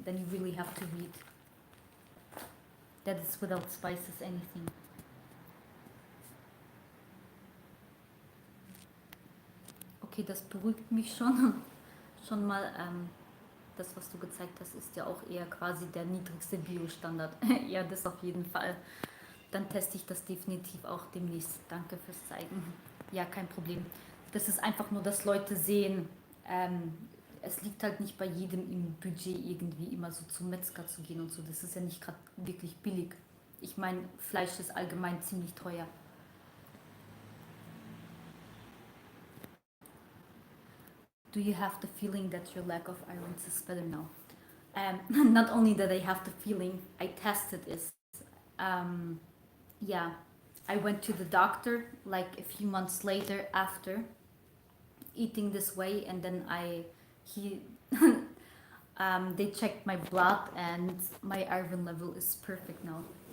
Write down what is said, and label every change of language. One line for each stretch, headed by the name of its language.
English: Then you really have to read that it's without spices, anything.
German: Okay, das beruhigt mich schon. Schon mal, das, was du gezeigt hast, ist ja auch eher quasi der niedrigste Bio-Standard. Ja, das auf jeden Fall. Dann teste ich das definitiv auch demnächst. Danke fürs Zeigen. Ja, kein Problem. Das ist einfach nur, dass Leute sehen, es liegt halt nicht bei jedem im Budget irgendwie immer so zum Metzger zu gehen und so. Das ist ja nicht gerade wirklich billig. Ich meine, Fleisch ist allgemein ziemlich teuer.
English: Do you have the feeling that your lack of iron is better now? Not only that I have the feeling, I tested it. Yeah, I went to the doctor like a few months later after eating this way, and then he they checked my blood, and my iron level is perfect now.